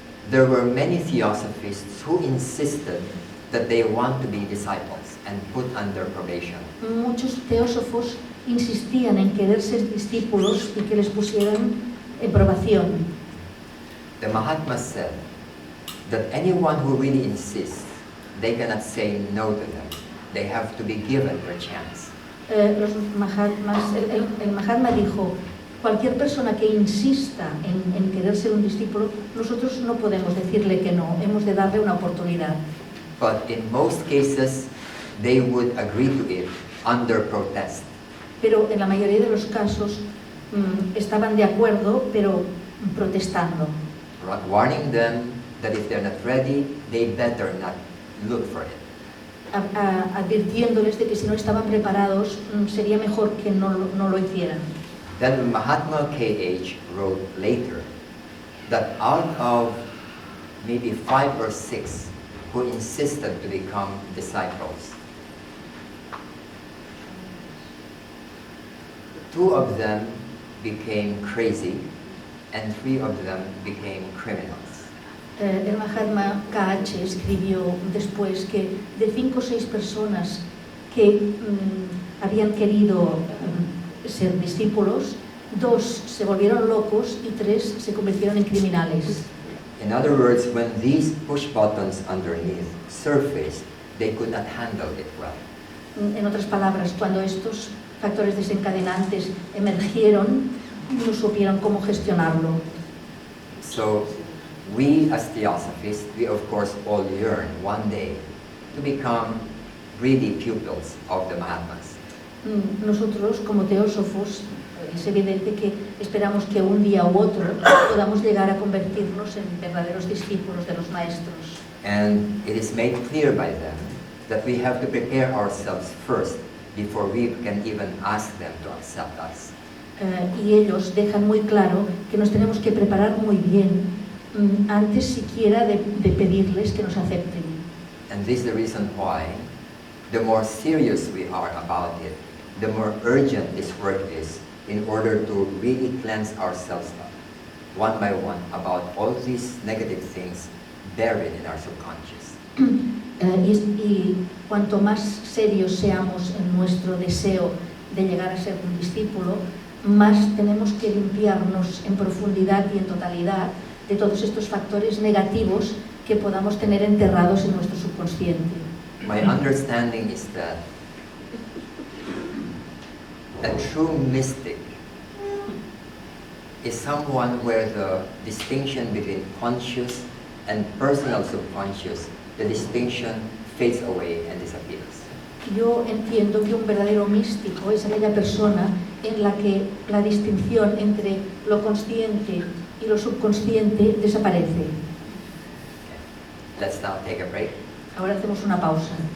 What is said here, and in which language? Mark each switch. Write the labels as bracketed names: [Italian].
[English] there were many theosophists who insisted that they want to be disciples and put under probation. [Spanish] muchos teósofos insistían en querer ser discípulos y que les pusieran en probación. [English] The Mahatmas said that anyone who really insists, they cannot say no to them. They have to be given their chance. [Spanish] Los Mahatmas, el Mahatma dijo, cualquier persona que insista en querer ser un discípulo, nosotros no podemos decirle que no, hemos de darle una oportunidad. [English] But in most cases, they would agree to it under protest. [Spanish] Pero en la mayoría de los casos estaban de acuerdo, pero protestando, [English] Warning them that if they're not ready, they better not look for it. [Spanish] advirtiéndoles de que si no estaban preparados, sería mejor que no lo hicieran. [English] Then Mahatma K.H. wrote later that out of maybe 5 or 6 who insisted to become disciples, 2 of them became crazy and 3 of them became criminals. [Spanish] El Mahatma KH escribió después que de 5 o 6 personas que habían querido ser discípulos, 2 se volvieron locos y 3 se convirtieron en criminales. [English] In other words, when these push buttons underneath surfaced, they could not handle it well. [Spanish] En otras palabras, cuando estos factores desencadenantes emergieron, no supieron cómo gestionarlo. [English] So we as Theosophists, we of course all yearn one day to become really pupils of the Mahatmas. [Spanish] Nosotros, como teósofos, es evidente que esperamos que un día u otro podamos llegar a convertirnos en verdaderos discípulos de los maestros. [English] And it is made clear by them that we have to prepare ourselves first before we can even ask them to accept us. [Spanish] Y ellos dejan muy claro que nos tenemos que preparar muy bien antes siquiera de pedirles que nos acepten. [English] And this is the reason why the more serious we are about it, the more urgent this work is in order to really cleanse ourselves up, one by one, about all these negative things buried in our subconscious. [Spanish] Y cuanto más serios seamos en nuestro deseo de llegar a ser un discípulo, más tenemos que limpiarnos en profundidad y en totalidad de todos estos factores negativos que podamos tener enterrados en nuestro subconsciente. [English] My understanding is that a true mystic is someone where the distinction between conscious and personal subconscious, the distinction fades away and disappears. [Spanish] Yo entiendo que un verdadero místico es aquella persona en la que la distinción entre lo consciente y lo subconsciente desaparece. [English] Let's now take a break. [Spanish] Ahora hacemos una pausa.